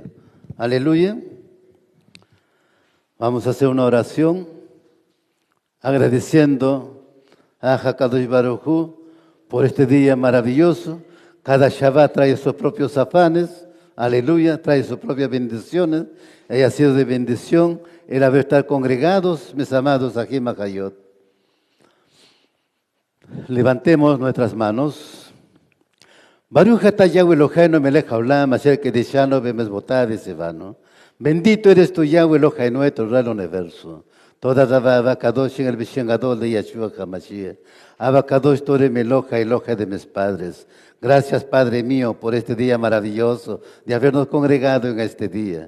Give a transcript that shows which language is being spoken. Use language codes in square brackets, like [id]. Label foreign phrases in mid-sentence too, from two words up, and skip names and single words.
[es] Aleluya. Vamos a hacer una oración agradeciendo a [he] הקדוש ברוך הוא [es] por este día maravilloso. Cada Shabbat trae sus propios afanes, aleluya, trae sus propias bendiciones. Ha sido de bendición el haber estado congregados, mis amados aquí en Hayot. Levantemos nuestras manos. [he] ברוך אתה יהוה אלוהינו מלך העולם אשר קדשנו במצוותיו וצוונו. [es] Bendito eres tú, [he] יהוה אלוהינו, [es] nuestro Rey del universo. [he] תודה רבה קדוש [es] en el [he] בשם גדול de ישוע המשיח. אבא קדוש, [es] tú eres mi Eloja, Eloja de mis padres. Gracias, Padre mío, por este día maravilloso de habernos congregado en este día.